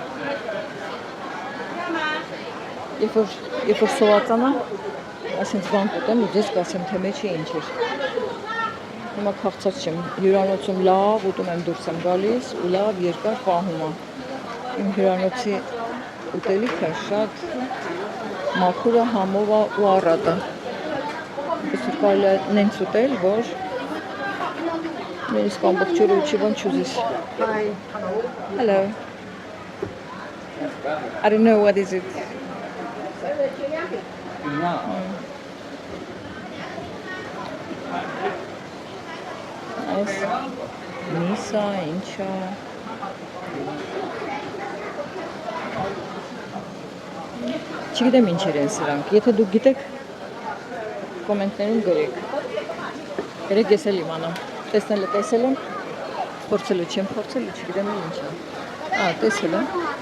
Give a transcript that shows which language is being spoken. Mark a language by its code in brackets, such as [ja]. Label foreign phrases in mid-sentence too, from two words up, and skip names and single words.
[hy] Երբ որ սովածանա, ասենց բան կուտեմ ու ձեզ կասեմ թե մեջը ինչ էր։ Հիմա քաղցած չեմ, հյուրանոցում լավ ուտում եմ դուրս եմ գալիս ու լավ երկար պահում եմ։ Իմ հյուրանոցի ուտելիքը շատ մաքուր է, համով է ու առատ է։ Այսօր կարելի է նենց ուտել, որ նույնիսկ ամբողջ օրը ուչի բան չուզես։ Hello. [en] I don't know what is it. [hy] Այս միսա, ինչա։ Չգիտեմ ինչեր են սրանք, եթե դուք գիտեք, կոմենտներում գրեք։ Գրեք ես էլ իմանամ, տեսնելը տեսել եմ, փորձելու չեմ փորձելու, չգիտեմ ինչ է։ Տեսել եմ։